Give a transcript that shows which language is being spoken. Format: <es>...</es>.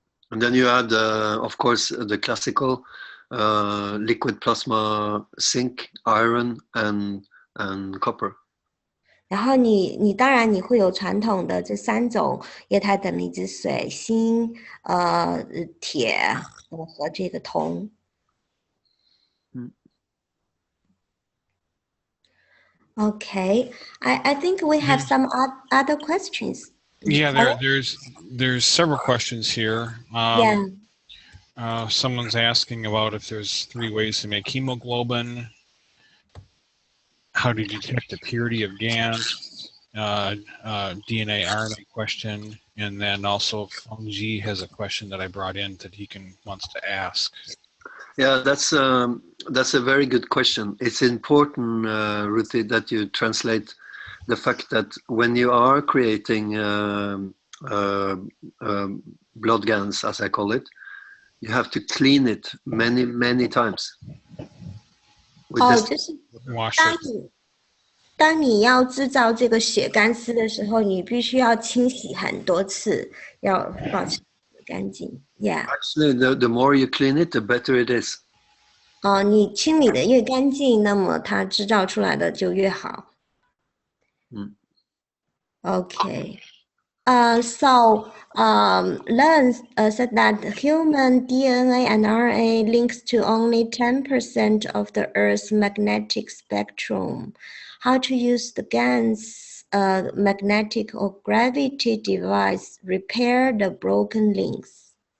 <en>And then you add, of course, the classical liquid plasma, zinc, iron, and copper.</en> <zh>然后你当然你会有传统的这3种液态等离子水，锌、铁和这个铜。</zh> <en>Okay, I think we have some other questions. Yeah, there's several questions here. Yeah. Someone's asking about if there's 3 ways to make hemoglobin. How do you detect the purity of GANs? DNA RNA question, and then also Fengji has a question that I brought in that he wants to ask. Yeah, that's a very good question. It's important, Ruthie, that you translate the fact that when you are creating blood GANs, as I call it, you have to clean it many times.</en> <zh>就是</zh> <en>Wash it.</en> <zh>当你要制造这个血干丝的时候，你必须要清洗很多次，要保持干净。</zh> <en>Yeah. Actually, the more you clean it, the better it is.</en> <zh>你清理的越干净，那么它制造出来的就越好。</zh> <en>Okay. So Learn said that human DNA and RNA links to only 10% of the Earth's magnetic spectrum. How to use the GAN's magnetic or gravity device repair the broken links?</en>